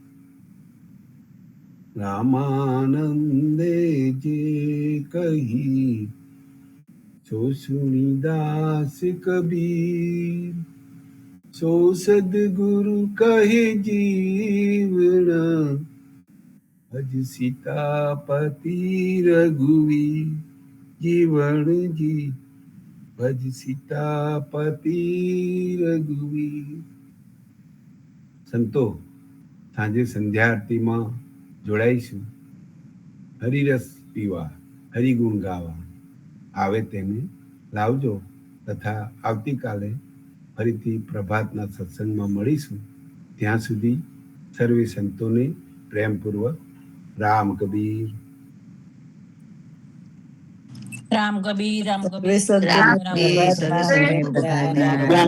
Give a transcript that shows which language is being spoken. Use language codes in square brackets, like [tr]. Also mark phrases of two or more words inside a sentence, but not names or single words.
[hi] रामानंदे जे कही सो सुनी दास कबीर, सो सदगुरु कहे जीवना भज सीतापति रघुवीर। जीवन जी भज सीतापति रघुवीर। [gu] સંતો સાંજે સંધ્યા આરતી માં જોડાઈશું। હરિરસ પીવા, હરિગુણ ગાવા આવે તેને લાવજો તથા આવતી કાલે ફરીથી પ્રભાતના સત્સંગમાં મળીશું। ત્યાં સુધી સર્વે સંતોને પ્રેમપૂર્વક રામ કબીર। રામ કબીર, રામ કબીર, રામ રામ કબીર, કબીર, સદગુરુ બધાને રામ